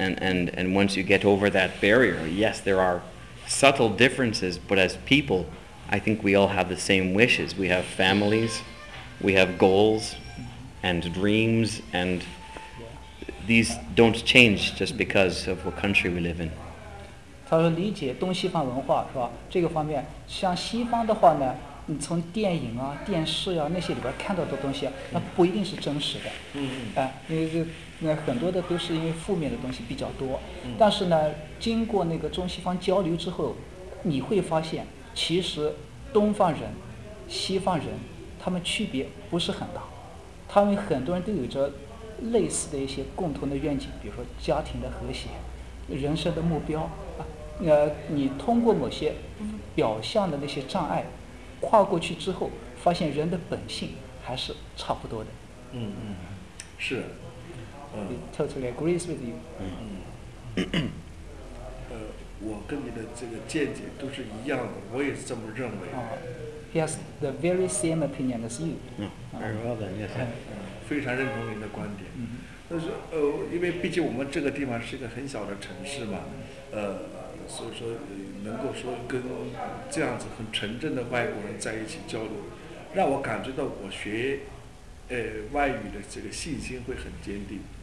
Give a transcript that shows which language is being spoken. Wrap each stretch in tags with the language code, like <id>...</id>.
<en>And once you get over that barrier, yes, there are subtle differences, but as people, I think we all have the same wishes. We have families, we have goals and dreams and... These don't change just because of what country we live in.</en> <zh>他说理解东西方文化是吧？这个方面，像西方的话呢，你从电影啊、电视啊那些里边看到的东西，那不一定是真实的。那很多的都是因为负面的东西比较多。但是呢，经过那个中西方交流之后，你会发现，其实东方人、西方人，他们区别不是很大，他们很多人都有着。类似的一些共同的愿景，比如说家庭的和谐，人生的目标你通过某些表象的那些障碍跨过去之后，发现人的本性还是差不多的。是。</zh> <en>Totally agrees with you.</en> <zh>我跟你的这个见解都是一样的，我也是这么认为。</zh> <en>He has the very same opinion as you. Very well then, yes.</en> <zh>非常认同您的观点。但是因为毕竟我们这个地方是一个很小的城市嘛，所以说能够说跟这样子很纯正的外国人在一起交流，让我感觉到我学外语的这个信心会很坚定。</zh>